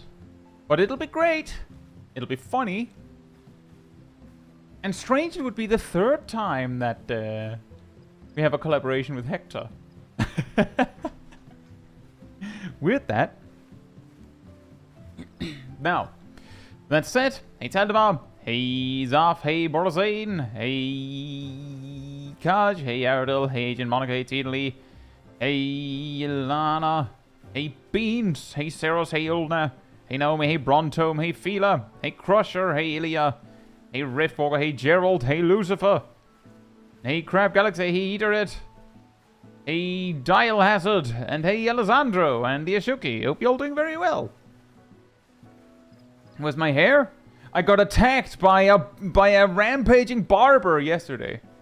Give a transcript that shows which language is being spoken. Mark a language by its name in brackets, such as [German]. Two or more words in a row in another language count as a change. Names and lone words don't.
[English] But it'll be great. It'll be funny. And strange, it would be the third time that we have a collaboration with Hector. Weird that. Now, that said, hey Taldemar, hey Zaf, hey Borzane, hey Kaj, hey Aradil, hey Agent Monica, hey Tidley, hey Ilana, hey Beans, hey Seros, hey Ulna, hey Naomi, hey Brontome, hey Fila, hey Crusher, hey Ilya, hey Riftwalker, hey Gerald, hey Lucifer, hey Crab Galaxy, hey Eaterit, hey Dial Hazard, and hey Alessandro, and the Ashuki. Hope you're all doing very well. Was my hair? I got attacked by a rampaging barber yesterday.